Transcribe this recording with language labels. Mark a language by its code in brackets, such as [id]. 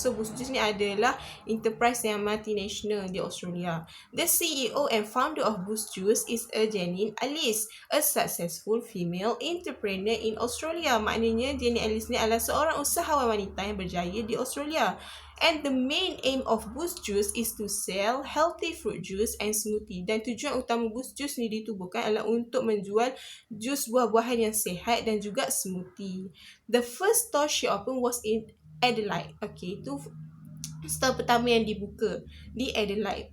[ms] So Boost Juice ni adalah enterprise yang multinational di Australia. [en] The CEO and founder of Boost Juice is a Janine Alice, a successful female entrepreneur in Australia. [ms] Maknanya Janine Alice ni adalah seorang usahawan wanita yang berjaya di Australia. [en] And the main aim of Boost Juice is to sell healthy fruit juice and smoothie. [ms] Dan tujuan utama Boost Juice ni ditubuhkan adalah untuk menjual jus buah-buahan yang sihat dan juga smoothie. [en] The first store she opened was in Adelaide. Okay, [ms] itu store pertama yang dibuka di Adelaide.